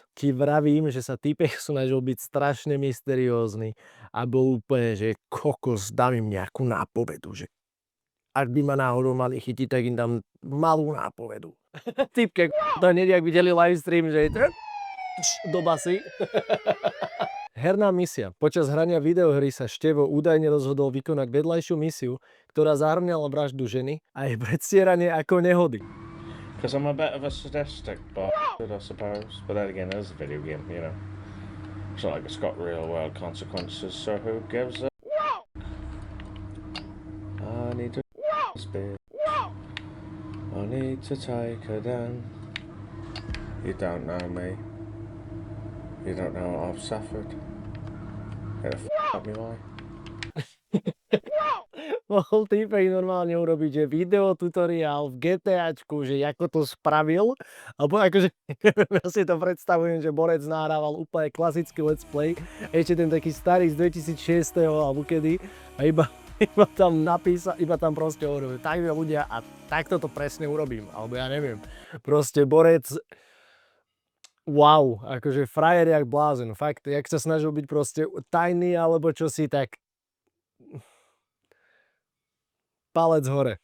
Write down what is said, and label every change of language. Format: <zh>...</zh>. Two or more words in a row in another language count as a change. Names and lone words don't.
<sk>Ti vravím, že sa týpek snažil byť strašne mysteriózny a bol úplne, že kokos, dám im nejakú nápovedu, že ak by ma náhodou mali chytiť, tak im dám malú nápovedu. Týpke, to hneď, ak videli livestream, že je to do basy. Herná misia. Počas hrania videohry sa Števo údajne rozhodol vykonať vedľajšiu misiu, ktorá zahrňala vraždu ženy a jej predstieranie ako nehody.</sk> <en>Because I'm a bit of a sadistic bastard, I suppose. But then again, it is a video game, you know. It's not like it's got real world consequences, so who gives a... I need to speed. I need to take her down. You don't know me. You don't know what I've suffered. Get the out of me way.</en> <sk>Mohol týpek normálne urobiť, že video tutoriál v GTAčku, že ako to spravil, alebo akože, ja si to predstavujem, že Borec nahrával úplne klasický</sk> <en>let's play,</en> <sk>ešte ten taký starý z 2006. alebo kedy, a iba tam napísal, iba tam proste hovoril, tak ľudia a takto to presne urobím, alebo ja neviem, proste Borec, wow, akože frajer jak blázen, fakt, jak sa snažil byť proste tajný, alebo čosi, tak palec hore.</sk>